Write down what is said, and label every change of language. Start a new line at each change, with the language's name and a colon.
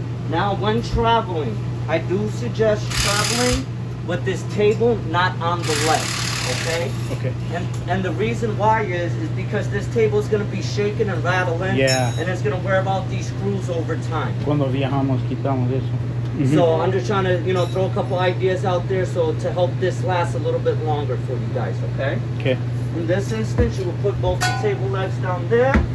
English: Now, when traveling, I do suggest traveling with this table not on the leg, okay? Okay. And the reason why is because this table is going to be shaking and rattling, Yeah. and it's going to wear out these screws over time.
Spanish: Cuando viajamos quitamos eso.
English: So I'm just trying to, throw a couple ideas out there so to help this last a little bit longer for you guys, okay? Okay. In this instance, you will put both the table legs down there.